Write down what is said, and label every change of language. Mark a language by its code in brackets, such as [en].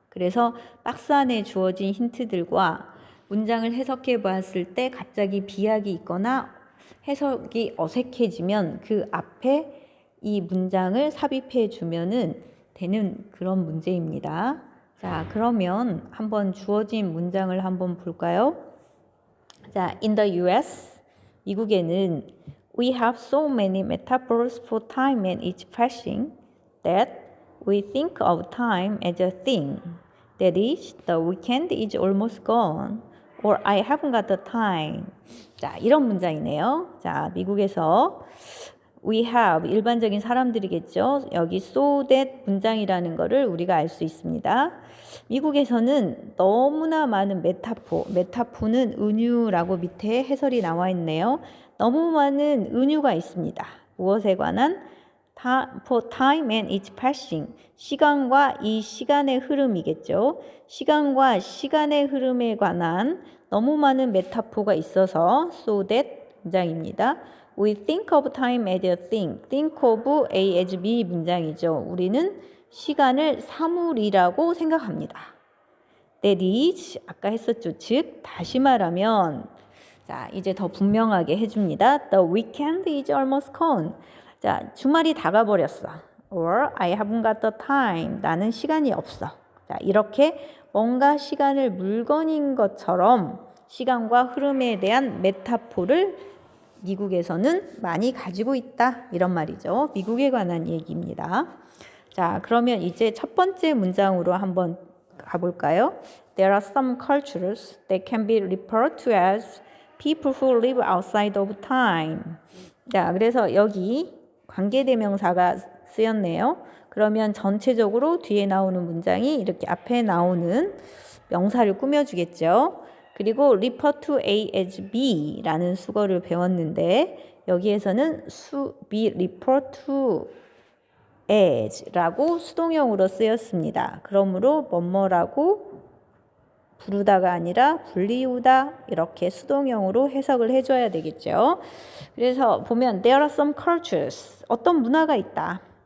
[ko] 그래서 박스 안에 주어진 힌트들과 문장을 해석해 보았을 때 갑자기 비약이 있거나 해석이 어색해지면 그 앞에 이 문장을 삽입해 주면은 되는 그런 문제입니다. 자, 그러면 한번 주어진 문장을 한번 볼까요? [en] 자, in the US, [ko] 미국에는 [en] we have so many metaphors for time and its passing that we think of time as a thing. That is, the weekend is almost gone. Or I haven't got the time. [ko] 자, 이런 문장이네요. 자, 미국에서 [en] we have [ko] 일반적인 사람들이겠죠. 여기 so that 문장이라는 거를 우리가 알 수 있습니다. 미국에서는 너무나 많은 메타포는 은유라고 밑에 해설이 나와 있네요. 너무 많은 은유가 있습니다. 무엇에 관한? [en] for time and its passing. [ko] 시간과 이 시간의 흐름이겠죠. 시간과 시간의 흐름에 관한 너무 많은 메타포가 있어서 so that 문장입니다. [en] We think of time as a thing. think of A as B [ko] 문장이죠. 우리는 시간을 사물이라고 생각합니다. [en] That is, [ko] 아까 했었죠. 즉, 다시 말하면 자, 이제 더 분명하게 해줍니다. [en] The weekend is almost gone. [ko] 자, 주말이 다가버렸어. [en] Or I haven't got the time. [ko] 나는 시간이 없어. 자, 이렇게 뭔가 시간을 물건인 것처럼 시간과 흐름에 대한 메타포를 미국에서는 많이 가지고 있다. 이런 말이죠. 미국에 관한 얘기입니다. 자, 그러면 이제 첫 번째 문장으로 한번 가볼까요? [en] There are some cultures that can be referred to as people who live outside of time. [ko] 자, 그래서 여기 관계대명사가 쓰였네요. 그러면 전체적으로 뒤에 나오는 문장이 이렇게 앞에 나오는 명사를 꾸며주겠죠. 그리고 refer to A as B라는 수거를 배웠는데 여기에서는 be refer to as라고 수동형으로 쓰였습니다. 그러므로 뭐뭐라고 부르다가 아니라 불리우다 이렇게 수동형으로 해석을 해줘야 되겠죠. 그래서 보면 [en] there are some cultures [ko] 어떤 문화가 있다.